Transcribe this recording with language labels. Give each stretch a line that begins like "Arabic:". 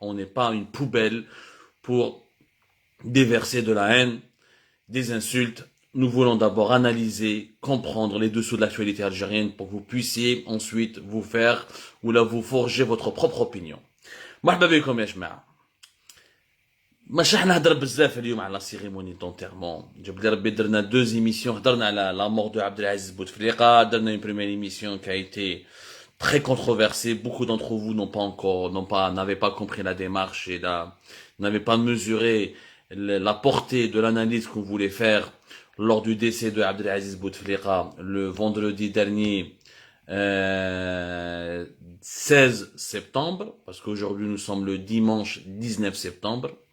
French: On n'est pas une poubelle pour déverser de la haine, des insultes. Nous voulons d'abord analyser, comprendre les dessous de l'actualité algérienne pour que vous puissiez ensuite vous faire ou là vous forger votre propre opinion.
Arabic: مرحبا بكم يا جماعة. مش راح نهضر بزاف اليوم على
French: سيريموني دونتيرمون.
Arabic: جاب لي ربي درنا
French: 2 émissions,
Arabic: هضرنا على
French: لا مور دو Abdelaziz Bouteflika,
Arabic: درنا
French: une première émission qui a été très controversée. Beaucoup d'entre vous n'avaient pas compris la démarche et n'avaient pas mesuré la portée de l'analyse qu'on voulait faire lors du décès de Abdelaziz Bouteflika le vendredi dernier 16 septembre, parce qu'aujourd'hui nous sommes le dimanche 19 septembre.